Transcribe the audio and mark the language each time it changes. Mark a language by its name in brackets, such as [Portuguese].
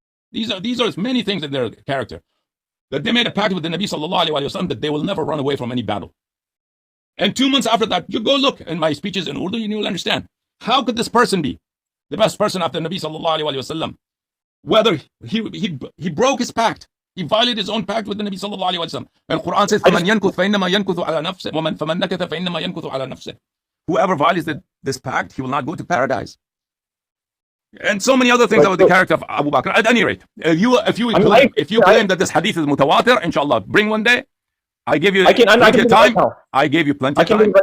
[English] These are many things in their character. That they made a pact with the Nabi sallallahu alayhi wa sallam that they will never run away from any battle. And 2 months after that, you go look in my speeches in Urdu and you will understand. How could this person be the best person after Nabi sallallahu alayhi wa sallam? Whether he broke his pact. He violated his own pact with the Nabi sallallahu alayhi wa sallam. And Quran says, [Arabic] فَمَنْ يَنْكُثْ فَإِنَّمَا يَنْكُثُ عَلَى نَفْسِهِ وَمَنْ نَكَثَ فَإِنَّمَا يَنْكُثُ عَلى نَفْسِهِ. [English] Whoever violates this pact, he will not go to paradise. And so many other things about the character of Abu Bakr. At any rate, if you claim that this hadith is mutawatir, inshallah, bring one day. I give you plenty of time. I gave you plenty of time.